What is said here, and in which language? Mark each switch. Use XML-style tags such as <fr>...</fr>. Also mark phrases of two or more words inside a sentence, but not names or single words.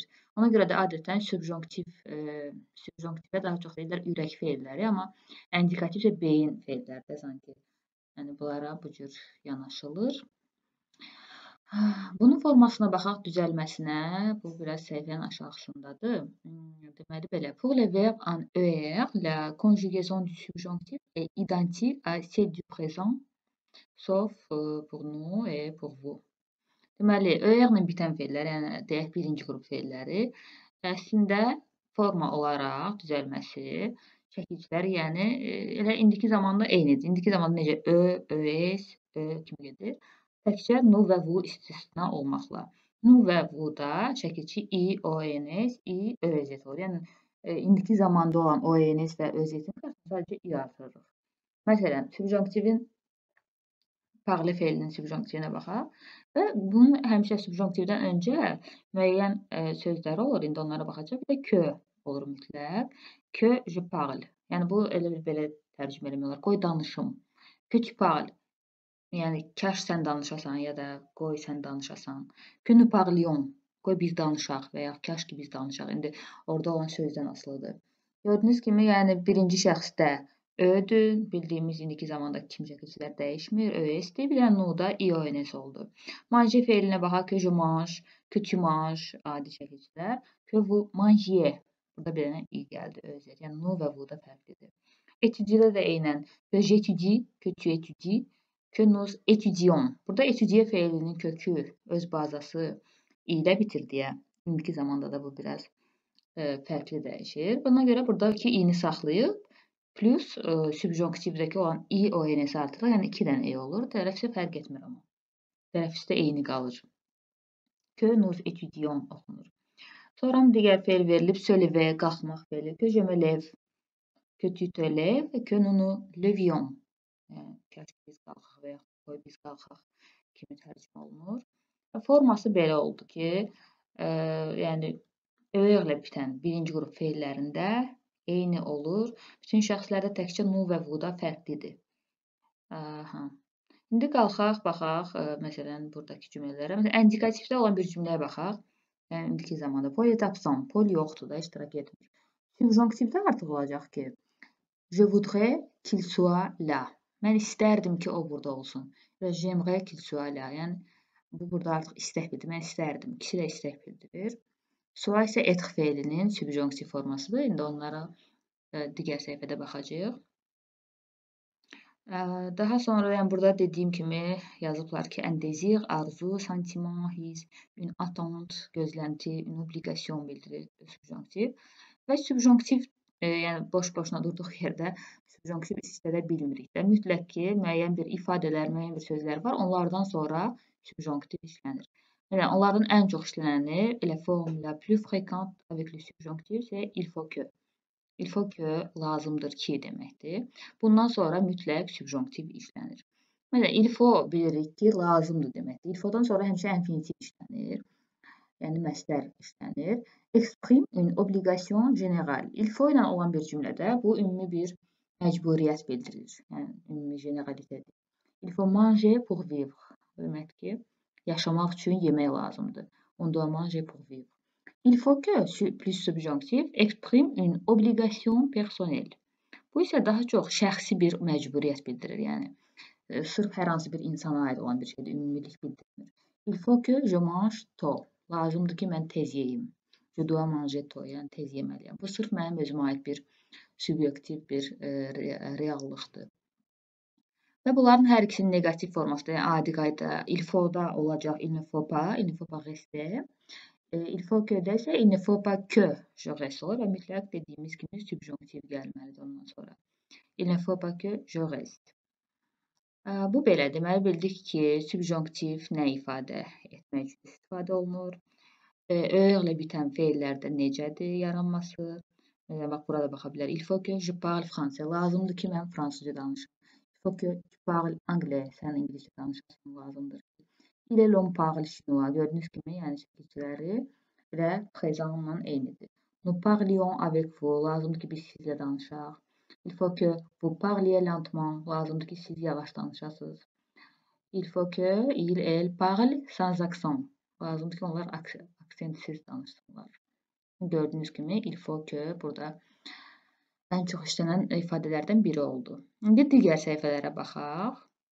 <az>Ona görə də adətən subjonktivə daha çox deyirlər ürək feilləri, amma indikativ isə beyin feilləri sanki. Yəni bunlara bu cür yanaşılır. Bunun formasına baxaq, düzəlməsinə. Bu biraz səhifənin aşağısındadır. Deməli belə,</az> <fr>pour les verbes en ER, la conjugaison du subjonctif est identique à celle du présent, sauf pour nous et pour vous.</fr> <az>Deməli, ER-lə bitən feillər, yəni deyək birinci qrup feilləri, əslində forma olaraq düzəlməsi, çəkicləri, yəni elə indiki zamanda eynidir. İndiki zamanda necə ÖS, kimi gedir. Təkcə nu və vu istisna olmaqla. Nu və vuda çəkici i, ONS, i, ÖZ olur. Yəni, indiki zamanda olan ONS və ÖZ-in qarşısına sadəcə i artırırıq. Məsələn, subjonktivin parle feilinin subjonktivinə baxaq və bunun həmişə subjonktivdən öncə müəyyən sözləri olur. İndi onlara baxacaq. Bir də que olur mütləq.</az> <fr>Que je parle.</fr> <az>Yəni, bu elə belə tərcümə eləmək olar. Qoy danışım.</az> <fr>Que tu parles.</fr> <az>Yəni, kaş sən danışasan ya da qoy sən danışasan.</az> <fr>Que nous parlions.</fr> <az>Qoy biz danışaq və ya kaş ki biz danışaq. İndi orada olan sözdən asılıdır. Gördüyünüz kimi, yəni birinci şəxsdə ödür. Bildiyimiz indiki zamandakı kimi çəkicilər dəyişmir. ÖS-dir. Bir də nu-da IONS oldu. Manger feilinə baxaq.</az> <fr>Que je mange, que tu manges</fr> <az>adi çəkicilər.</az> <fr>Que vous mangiez.</fr> <az>Burada bir dənə i gəldi. ÖZ. Yəni nu və vu da fərqlidir. Étudier də eynən.</az> <fr>Que j'étudie, que tu étudies. Que nous étudions.</fr> <az>Burada étudier feilinin kökü öz bazası ilə bitir deyə. İndiki zamanda da bu biraz fərqli dəyişir. Buna görə buradakı i-ni saxlayıb plus subjonktivdəki olan i, ONS artırılır. Yəni 2 dənə e olur. Tələffüzə fərq etmir amma. Tələffüzdə eyni qalır.</az> <fr>Que nous étudions oxunur.</fr> <az>Sonra digər feil verilib.</az> <fr>Se lever,</fr> <az>qalxmaq feili.</az> <fr>Que je me lève. Que tu te lèves. Que nous nous levions.</fr> <az>Yəni, kaş biz qalxaq və ya qoy biz qalxaq kimi tərcümə olunur. Forması belə oldu ki, yəni ÖR-lə bitən birinci qrup feillərində eyni olur. Bütün şəxslərdə təkcə nu və vuda fərqlidir. İndi qalxaq, baxaq, məsələn, buradakı cümlələrə. Məsələn, indikativdə olan bir cümləyə baxaq. Yəni, indiki zamanda.</az> <fr>Paul est absent.</fr> <az>Paul yoxdur da, iştirak etmir. Subjonktivdə artıq olacaq ki,</az> <fr>je voudrais qu'il soit là.</fr> <az>Mən istərdim ki, o burada olsun.</az> <fr>Və j'aimerais qu'il soit là.</fr> <az>Yəni, bu burada artıq istək bildirir. Mən istərdim. İkisi də istək bildirir. Soit isə être feilinin subjonktiv formasıdır. İndi onlara digər səhifədə baxacağıq. Daha sonra, yəni burada dediyim kimi yazıblar ki,</az> <fr>un désir, arzu, sentiment, his, une attente, gözlənti, une obligation</fr> <az>bildirir subjonktiv. Və subjonktiv, yəni boş-boşuna durduq yerdə subjonktiv istifadə bilmirik də. Mütləq ki, müəyyən bir ifadələr, müəyyən bir sözlər var. Onlardan sonra subjonktiv işlənir. Yəni, onların ən çox işlənəni, elə</az> <fr>forme la plus fréquente avec le subjonctif, c'est il faut que. Il faut que</fr> <az>lazımdır ki deməkdir. Bundan sonra mütləq subjonktiv işlənir. Məsələn,</az> <fr>il faut</fr> <az>bilirik ki, lazımdır deməkdir.</az> <fr>Il faut-</fr> <az>dan sonra həmişə infinitiv işlənir. yəni məsdər işlənir.</az> <fr>Exprime une obligation générale. Il faut</fr> <az>ilə olan bir cümlədə bu ümumi bir məcburiyyət bildirir. Yəni ümumi generalitedir.</az> <fr>Il faut manger pour vivre.</fr> <az>Demək ki, yaşamaq üçün yemək lazımdır.</az> <fr>On doit manger pour vivre. Il faut que plus subjonctif exprime une obligation personnelle.</fr> <az>Bu isə daha çox şəxsi bir məcburiyyət bildirir. Yəni sırf hər hansı bir insana aid olan bir şeydir, ümumilik bildirmir.</az> <fr>Il faut que je mange tôt.</fr> <az>Lazımdır ki, mən tez yeyim.</az> <fr>Je dois manger tôt,</fr> <az>yəni tez yeməliyəm. Bu sırf mənim özümə aid bir subyektiv bir reallıqdır. Və bunların hər ikisinin negativ forması, yəni adi qayda</az> <fr>il faut-</fr> <az>da olacaq,</az> <fr>il ne faut pas rester. Il faut que-</fr> <az>də isə</az> <fr>il ne faut pas que je reste</fr> <az>olur və mütləq dediyimiz kimi subjonktiv gəlməlidir ondan sonra.</az> <fr>Il ne faut pas que je reste.</fr> <az>Bu belə. Deməli, bildik ki, subjonktiv nə ifadə etmək üçün istifadə olunur. Öylə bitən feillərdə necədir yaranması. Bax, burada baxa bilər.</az> <fr>Il faut que je parle français.</fr> <az>Lazımdır ki, mən fransızca danışım.</az> <fr>Il faut que tu parles anglais.</fr> <az>Sən ingiliscə danışasın, lazımdır.</az> <fr>Il est l'homme parle chinois.</fr> <az>Gördüyünüz kimi, yəni şəkilçiləri və présentla eynidir.</az> <fr>Nous parlions avec vous.</fr> <az>Lazımdır ki, biz sizlə danışaq.</az> <fr>Il faut que vous parliez lentement.</fr> <az>Lazımdır ki, siz yavaş danışasınız.</az> <fr>Il faut que il, elle parle sans accent.</fr> <az>Lazımdır ki, onlar aksentsiz danışsınlar. Gördüyünüz kimi,</az> <fr>il faut que</fr> <az>burada ən çox işlənən ifadələrdən biri oldu. İndi digər səhifələrə baxaq.</az>